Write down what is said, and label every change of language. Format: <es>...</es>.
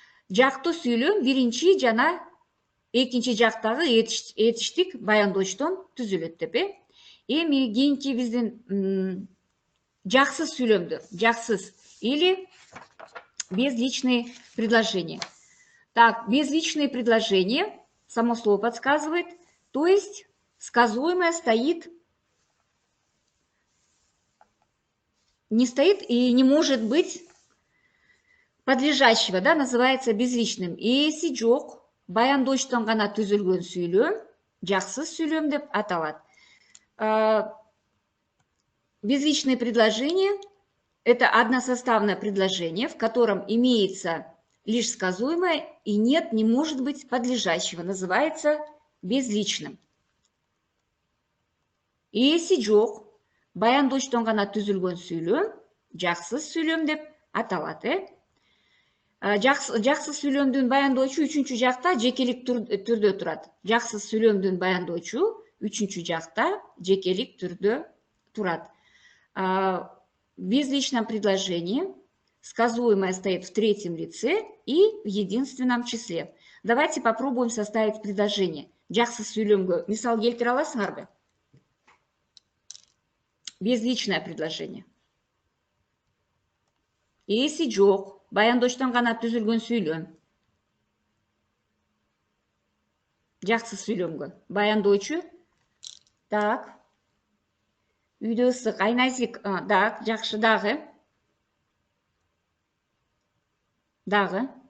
<ky>Жактуу сүйлөм биринчи жана экинчи жактагы этиштик баяндоочтон түзүлөт деп, Эми кийинки биздин жаксыз сүйлөмдөр, жаксыз</ky> <ru>или безличные предложения. Так, безличные предложения, само слово подсказывает, то есть сказуемое стоит, не стоит и не может быть подлежащего, да, называется безличным.</ru> <ky>Эси жок, баяндоочтон гана түзүлгөн сүйлөм жаксыз сүйлөм деп аталат.</ky> <ru>Безличное предложение – это односоставное предложение, в котором имеется лишь сказуемое и нет, не может быть подлежащего, называется безличным.</ru> <ky>Эси жок, баяндоочтон гана түзүлгөн сүйлөм жаксыз сүйлөм деп аталат. Жаксыз сүйлөмдүн баяндоочу үчүнчү жакта жекелик түрдө турат. Жаксыз сүйлөмдүн баяндоочу үчүнчү жакта жекелик түрдө турат.</ky> <ru>В безличном предложении сказуемое стоит в третьем лице и в единственном числе. Давайте попробуем составить предложение.</ru> <ky>Жаксыз сүйлөмгө мисал келтире аласыңарбы?</ky> <ru>Безличное предложение.</ru> <ky>Эси жок, баяндоочтон гана түзүлгөн сүйлөм. Жаксыз сүйлөмгө баяндоочу. Так. Үйдө ысык, Айназик, так, жакшы, дагы.</ky>